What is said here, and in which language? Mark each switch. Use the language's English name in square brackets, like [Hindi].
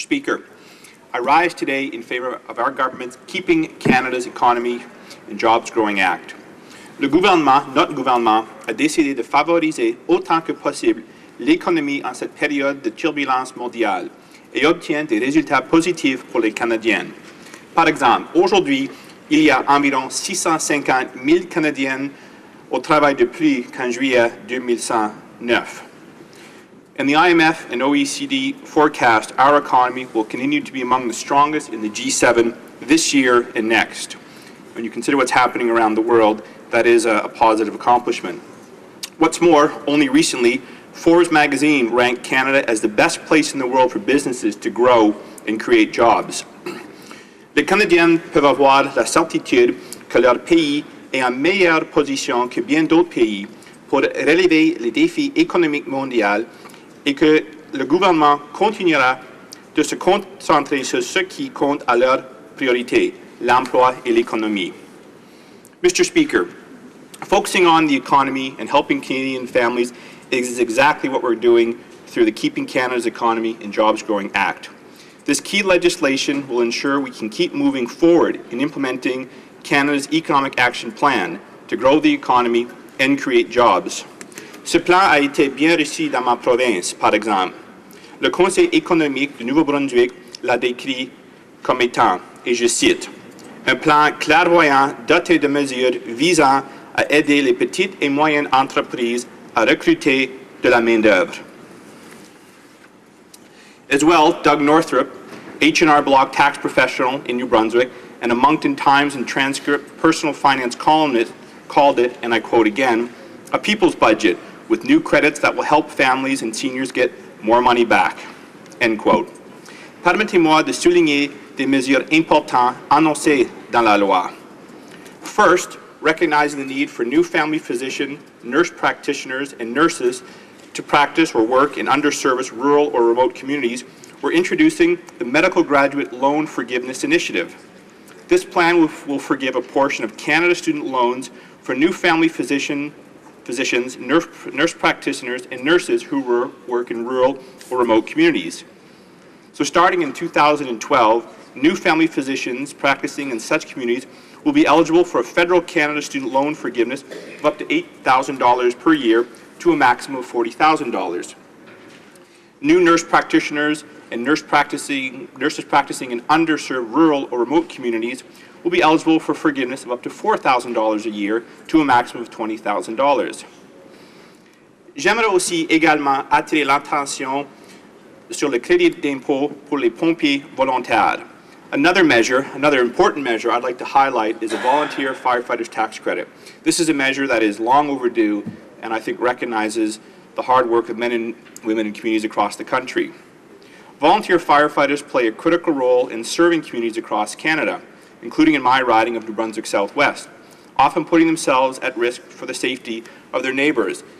[English] Speaker, I rise today in favour of our government's Keeping Canada's Economy and Jobs Growing Act. [French] Le gouvernement, notre gouvernement, a décidé de favoriser autant que possible l'économie en cette période de turbulence mondiale et obtient des résultats positifs pour les Canadiens. Par exemple, aujourd'hui, il y a environ 650 000 Canadiens au travail depuis qu'en juillet 2009. [English] And the IMF and OECD forecast our economy will continue to be among the strongest in the G7 this year and next. When you consider what's happening around the world, that is a positive accomplishment. What's more, only recently, Forbes magazine ranked Canada as the best place in the world for businesses to grow and create jobs. [French] Les Canadiens peuvent avoir la certitude que leur pays est en meilleure position que bien d'autres pays pour relever les défis économiques mondiaux et que le gouvernement continuera de se concentrer sur ce qui compte à leur priorité, l'emploi et l'économie. [English] Mr. Speaker, focusing on the economy and helping Canadian families is exactly what we're doing through the Keeping Canada's Economy and Jobs Growing Act. This key legislation will ensure we can keep moving forward in implementing Canada's Economic Action Plan to grow the economy and create jobs. [French] Ce plan a été bien reçu dans ma province, par exemple. Le Conseil économique du Nouveau-Brunswick l'a décrit comme étant, et je cite, un plan clairvoyant doté de mesures visant à aider les petites et moyennes entreprises à recruter de la main-d'œuvre. [English] As well, Doug Northrup, H&R Block tax professional in New Brunswick and a Moncton Times and Transcript personal finance columnist, called it, and I quote again, a people's budget with new credits that will help families and seniors get more money back, end quote. [French] Permettez-moi de souligner des mesures importantes annoncées dans la loi. [English] First, recognizing the need for new family physician, nurse practitioners, and nurses to practice or work in underserviced rural or remote communities, we're introducing the Medical Graduate Loan Forgiveness Initiative. This plan will forgive a portion of Canada's student loans for new family physicians, nurse practitioners, and nurses who work in rural or remote communities. So starting in 2012, new family physicians practicing in such communities will be eligible for a federal Canada student loan forgiveness of up to $8,000 per year to a maximum of $40,000. New nurse practitioners and nurses practicing in underserved rural or remote communities will be eligible for forgiveness of up to $4,000 a year to a maximum of $20,000. [French] J'aimerais aussi également attirer l'attention sur le crédit d'impôt pour les pompiers volontaires. [English] Another important measure I'd like to highlight is a volunteer firefighters tax credit. This is a measure that is long overdue and I think recognizes the hard work of men and women in communities across the country. Volunteer firefighters play a critical role in serving communities across Canada, including in my riding of New Brunswick Southwest, often putting themselves at risk for the safety of their neighbours.